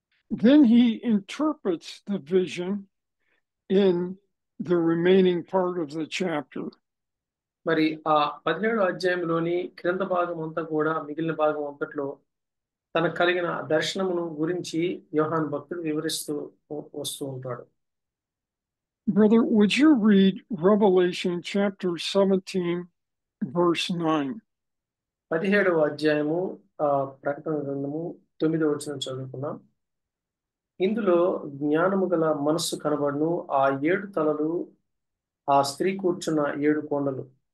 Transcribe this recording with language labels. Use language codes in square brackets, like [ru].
[en] Then he interprets the vision in the remaining part of the chapter. [te] మరి ఆ 17వ అధ్యాయంలోని క్రింద భాగం అంతా కూడా మిగిలిన భాగం అంతట్లో తనకు కలిగిన దర్శనమును గురించి యోహాను భక్తుడు వివరిస్తూ వస్తూ ఉంటాడు. [en] Brother, would you read Revelation chapter 17, verse 9? [te] 17వ అధ్యాయము ప్రకటన గ్రంథము 9వ వచనం చదువుకున్నాం. ఇందులో జ్ఞానము గల మనస్సు కనబడును. ఆ 7 తలలు ఆ స్త్రీ కూర్చున్న 7 కొండలు.